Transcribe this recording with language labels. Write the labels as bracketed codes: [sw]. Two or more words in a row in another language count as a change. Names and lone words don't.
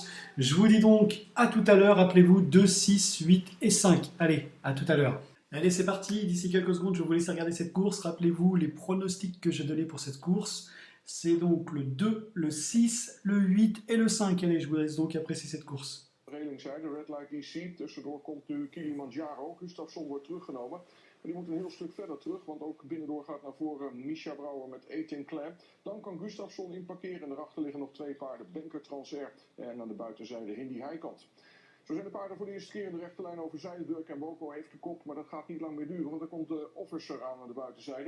[fr] Je vous dis donc à tout à l'heure, rappelez-vous 2, 6, 8 et 5. Allez, à tout à l'heure. Allez, c'est parti, d'ici quelques secondes, je vais vous laisser regarder cette course. Rappelez-vous les pronostics que j'ai donnés pour cette course. C'est donc le 2, le 6, le 8 et le 5. Allez, je vous laisse donc apprécier cette course. [nl] Relingzijde, Red Light DC. Tussendoor komt nu Kilimanjaro. Gustafsson wordt teruggenomen. Maar die moet een heel stuk verder terug, want ook binnendoor gaat naar voren Misha Brouwer met 18 Clan. Dan kan Gustafsson inparkeren en daarachter liggen nog twee paarden. Banker Transair en aan de buitenzijde Hindi Heikant. Zo zijn de paarden voor de eerste keer in de rechterlijn overzijde. Dirk en Boko heeft de kop, maar dat gaat niet lang meer duren, want er komt de Officer aan de buitenzijde.